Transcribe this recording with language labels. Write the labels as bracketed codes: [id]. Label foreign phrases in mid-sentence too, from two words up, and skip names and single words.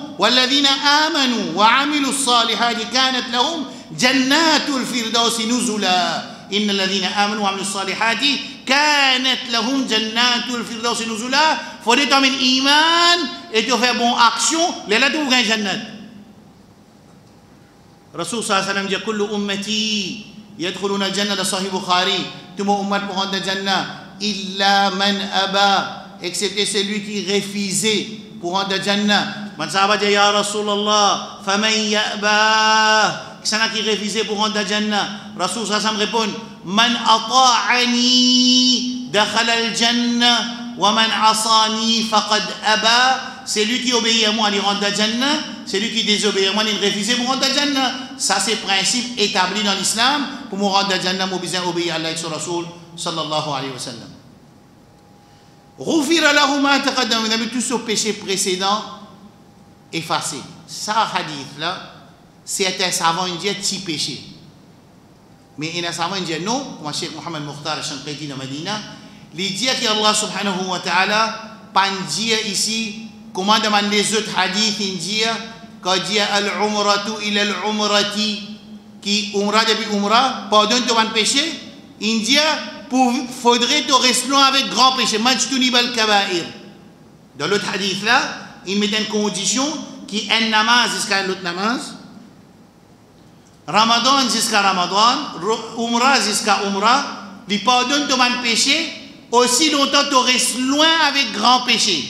[ar] والذين آمنوا وعملوا الصالحات كانت لهم جنات الفردوس نزلا إن الذين آمنوا وعملوا الصالحات كانت لهم جنات الفردوس نزلا. [fr] Faut déterminer iman et tu fais bonne action, les là tu gagnes jannat. [ar] رسول صلى الله عليه وسلم dit كل أمتي يدخلون الجنة صحيح بخاري. [fr] Tout mon ummat pour rentrer jannah [ar] إلا من أبى [fr] excepté celui qui refusait pour rentrer jannah. [ar] من صحابة dit يا رسول الله فمن يأبى. [fr] Qui s'en qui refusé pour rentrer dans Jannah. Rasul sallam répond, [ar] من أطاعني دخل الجنة ومن عصاني فقد أبى. [fr] C'est lui qui obéit à moi, il rentre dans Jannah. C'est lui qui désobéit à moi, il refuse pour rentrer dans Jannah. Ça c'est principe établi dans l'islam. Pour moi rentrer dans Jannah, moi besoin obéir à Allah et son Rasul [ar] صلى الله عليه وسلم. غفر له ما تقدم من ذنبي, [fr] tout ce péché précédent effacé. Ça hadith là, certains savants disent petit péché. Mais il y a des savants qui disent non, comme Cheikh Mohamed Mukhtar Shanqiti de Medina, il dit qu'Allah [ar] سبحانه وتعالى [fr] pas dire ici comment demande les autres hadiths, il dit quand dit [ar] العمرة إلى العمرة, [fr] qui umra depuis umra, pardonne ton péché, il dit faudrait te rester loin avec grand péché, [ar] ما اجتنب الكبائر. [fr] Dans l'autre hadith là, il met une condition qui est un namaz jusqu'à l'autre namaz, Ramadan jusqu'à Ramadan, Umrah jusqu'à Umrah, il pardonne ton péché aussi longtemps que tu restes loin avec grand péché.